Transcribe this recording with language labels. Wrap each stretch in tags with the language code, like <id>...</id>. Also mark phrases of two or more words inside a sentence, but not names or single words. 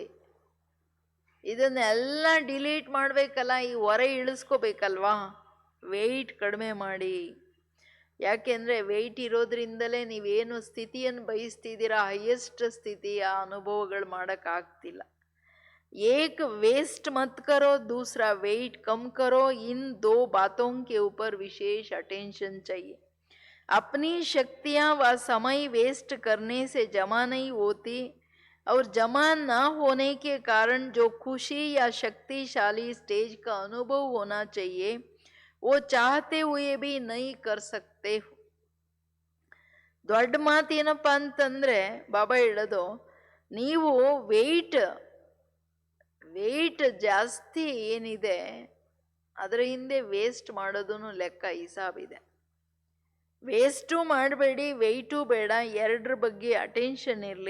<kn>ಇದನ್ನೆಲ್ಲ ಡಿಲೀಟ್ ಮಾಡ್ಬೇಕಲ್ಲ, ಈ ಹೊರೆ ಇಳಿಸ್ಕೋಬೇಕಲ್ವಾ. ವೆಯ್ಟ್ ಕಡಿಮೆ ಮಾಡಿ. ಯಾಕೆಂದ್ರೆ ವೆಯ್ಟ್ ಇರೋದ್ರಿಂದಲೇ ನೀವೇನು ಸ್ಥಿತಿಯನ್ನು ಬಯಸ್ತಿದ್ದೀರಾ, ಹೈಯೆಸ್ಟ್ ಸ್ಥಿತಿ, ಆ ಅನುಭವಗಳು ಮಾಡೋಕ್ಕಾಗ್ತಿಲ್ಲ.</kn> <hi>एक वेस्ट मत करो, दूसरा वेट कम करो. इन 2 बातों के ऊपर विशेष अटेंशन चाहिए. अपनी शक्तियां व समय वेस्ट करने से जमा नहीं होती, और जमा न होने के कारण जो खुशी या शक्तिशाली स्टेज का अनुभव होना चाहिए, वो चाहते हुए भी नहीं कर सकते.</hi> <kn>ದೊಡ್ಡ ಮಾತೇನಪ್ಪ ಅಂತಂದ್ರೆ ಬಾಬಾ ಹೇಳೋದು, ನೀವು ವೆಯ್ಟ್ ಜಾಸ್ತಿ ಏನಿದೆ ಅದರ ಹಿಂದೆ ವೇಸ್ಟ್ ಮಾಡೋದನ್ನು ಲೆಕ್ಕ ಹಿಸಾಬಿದೆ. ವೇಸ್ಟು ಮಾಡಬೇಡಿ, ವೆಯ್ಟು ಬೇಡ, ಎರಡರ ಬಗ್ಗೆ ಅಟೆನ್ಷನ್ ಇರಲಿ.</kn>